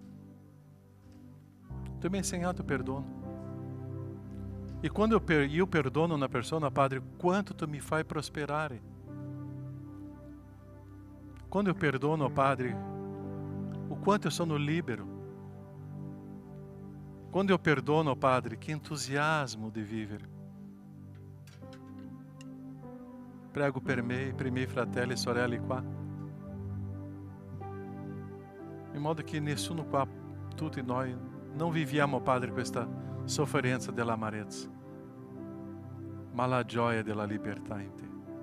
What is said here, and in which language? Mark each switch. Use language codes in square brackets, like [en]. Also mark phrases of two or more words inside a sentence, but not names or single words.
[it] Tu mi hai insegnato perdono. E quando io perdono una persona, Padre, quanto tu mi fai prosperare. Quando eu perdono, Padre, o quanto eu sono libero. Quando eu perdono, Padre, [pt] que entusiasmo de vivere. [it] Prego per me, per i miei fratelli e sorelle qua. In modo che nessuno qua, tutti noi, non viviamo, Padre, questa sofferenza dell'amarezza, ma la gioia della libertà in te.